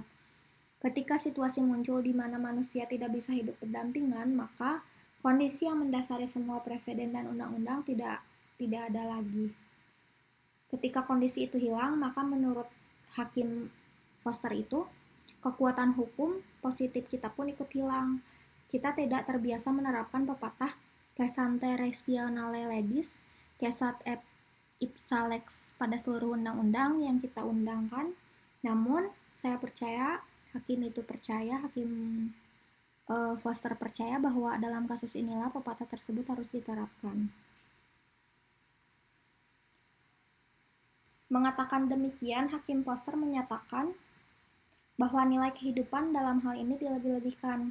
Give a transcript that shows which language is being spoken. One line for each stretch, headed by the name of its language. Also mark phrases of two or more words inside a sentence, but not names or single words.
Indonesian: Ketika situasi muncul di mana manusia tidak bisa hidup berdampingan, maka kondisi yang mendasari semua presiden dan undang-undang tidak ada lagi. Ketika kondisi itu hilang, maka menurut Hakim Foster itu, kekuatan hukum positif kita pun ikut hilang. Kita tidak terbiasa menerapkan pepatah
Latin: Kesante rationale legis, kesat et ipsa lex
Indonesian: pada seluruh undang-undang yang kita undangkan. Namun, saya percaya, Hakim Foster percaya bahwa dalam kasus inilah pepatah tersebut harus diterapkan. Mengatakan demikian, Hakim Foster menyatakan bahwa nilai kehidupan dalam hal ini dilebih-lebihkan.